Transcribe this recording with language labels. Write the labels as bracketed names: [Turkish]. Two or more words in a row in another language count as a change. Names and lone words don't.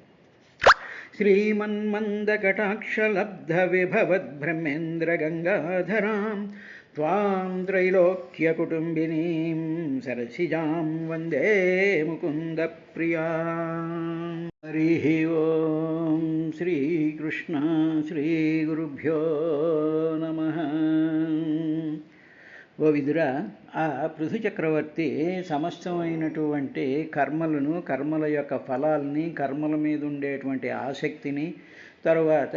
[Sanskrit] श्रीमन्मन्दकटाक्षलब्धविभवद्ब्रह्मेन्द्रगङ्गाधरां त्वां त्रैलोक्यकुटुम्बिनीं सरसिजां वन्दे मुकुन्दप्रियाम्. हरिः ओं శ్రీకృష్ణ శ్రీగురుభ్యో నమః. [Telugu] ఓ విదురా, ఆ పృథు చక్రవర్తి సమస్తమైనటువంటి కర్మలను, కర్మల యొక్క ఫలాల్ని, కర్మల మీద ఉండేటువంటి ఆసక్తిని, తరువాత